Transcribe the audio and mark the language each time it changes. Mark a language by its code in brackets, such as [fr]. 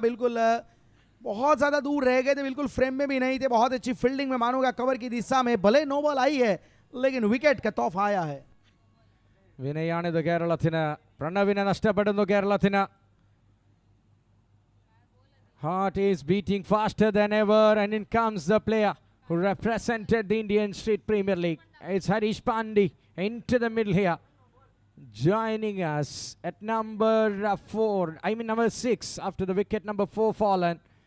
[hi] बिल्कुल बहुत ज़्यादा दूर रह गए थे, बिल्कुल फ्रेम में भी नहीं थे, बहुत अच्छी फील्डिंग में मानूंगा कवर की दिशा में, भले नो बॉल आई है लेकिन विकेट का तोहफा आया है। [ml] വിനയാണിത് കേരളത്തിന്, പ്രണവിനെ നഷ്ടപ്പെടുന്നു കേരളത്തിന്. [en] Heart is beating faster than ever and in comes the player who represented the Indian Street Premier League. It's Harish Pandey into the middle here. Joining us at number 6 after the wicket number 4 fallen.